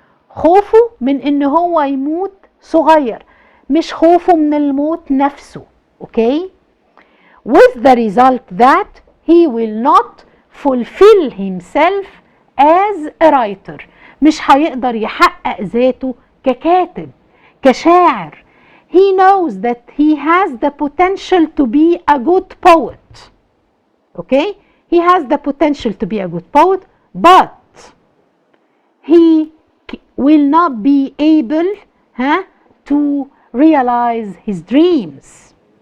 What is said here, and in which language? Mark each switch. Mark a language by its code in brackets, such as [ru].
[ar] خوفه من إن هو يموت صغير، مش خوفه من الموت نفسه. [en] Okay? With the result that he will not fulfill himself as a writer. [ar] مش هيقدر يحقق ذاته ككاتب، كشاعر. [en] He knows that he has the potential to be a good poet. Okay? He has the potential to be a good poet, but he will not be able to realize his dreams.